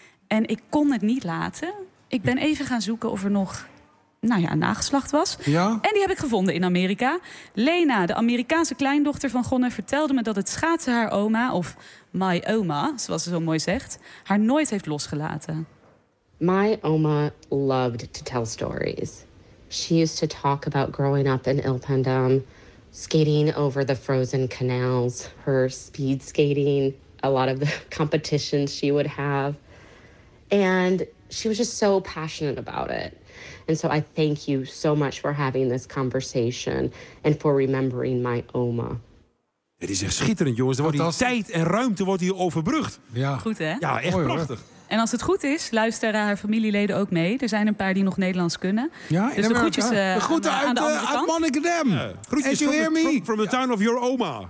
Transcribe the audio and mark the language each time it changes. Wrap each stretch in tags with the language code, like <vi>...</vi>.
<nl>En ik kon het niet laten. Ik ben even gaan zoeken of er nog, nou ja, een nageslacht was. Ja. En die heb ik gevonden in Amerika. Lena, de Amerikaanse kleindochter van Gonne, vertelde me dat het schaatsen haar oma, of</nl> <en>my oma,</en> <nl>zoals ze zo mooi zegt, haar nooit heeft losgelaten.</nl> <en>My oma loved to tell stories. She used to talk about growing up in Ilpendam, skating over the frozen canals, her speed skating, a lot of the competitions she would have. And she was just so passionate about it. And so I thank you so much for having this conversation and for remembering my oma.</en> <nl>Het is echt schitterend, jongens. Er wordt die tijd en ruimte wordt hier overbrugd. Ja. Goed, hè? Ja, echt mooi, prachtig. Hoor. En als het goed is, luisteren haar familieleden ook mee. Er zijn een paar die nog Nederlands kunnen. Ja, dus de groetjes uit Monnikendam. Groetjes</nl> <en>from the town of your oma.</en>